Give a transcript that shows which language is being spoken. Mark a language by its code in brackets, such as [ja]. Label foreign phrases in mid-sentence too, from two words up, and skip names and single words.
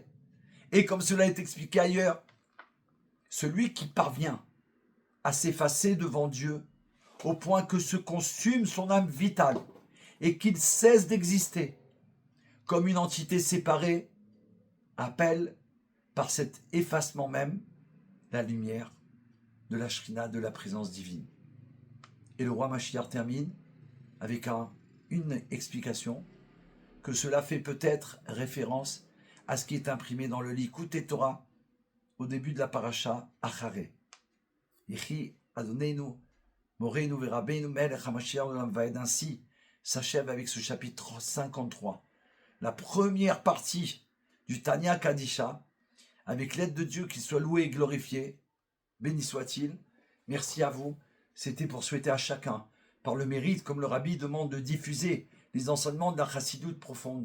[fr] Et comme cela est expliqué ailleurs, celui qui parvient à s'effacer devant Dieu au point que se consume son âme vitale et qu'il cesse d'exister comme une entité séparée, appelle par cet effacement même la lumière de la Shrina, de la présence divine. Et le roi Mashiach termine avec une explication que cela fait peut-être référence à ce qui est imprimé dans le Likutei Torah au début de la paracha Acharé. [he] יחי אדוננו מורנו ורבינו מלך המשיח עולם ועד. [fr] Ainsi s'achève avec ce chapitre 53, la première partie du Tanya Kadisha, avec l'aide de Dieu, qu'il soit loué et glorifié. Béni soit-il. Merci à vous. C'était pour souhaiter à chacun, par le mérite, comme le Rabbi demande de diffuser les enseignements de la chassidoute profonde.